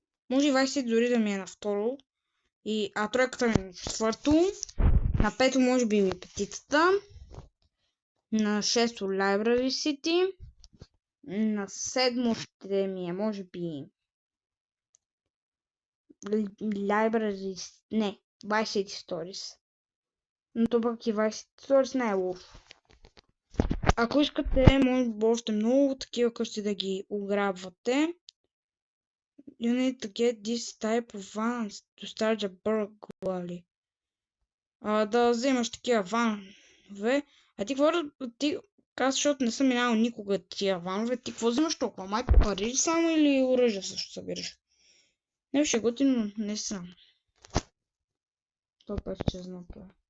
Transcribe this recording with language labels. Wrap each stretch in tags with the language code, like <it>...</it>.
<bg>Може и Vice City дори да ми е на второ. А тройката ми е на четвърто. На пето може би ми е петицата. На 6-то Library City. На 7-то ще ми е, може би, Library... Не, Vice City Stories. Но то пък и Vice City Stories не е лошо. Ако искате, може би още много такива къщи да ги ограбвате.</bg> <en>You need to get this type of vans to start a burglary.</en> <bg>Да вземаш такива ванове. А ти какво ти казваш, защото не съм минал никога тия ванове. Ти какво вземаш толкова? Майко, пари само или оръжие също събираш? Не беше готино, не сам. Това беше честно това.</bg>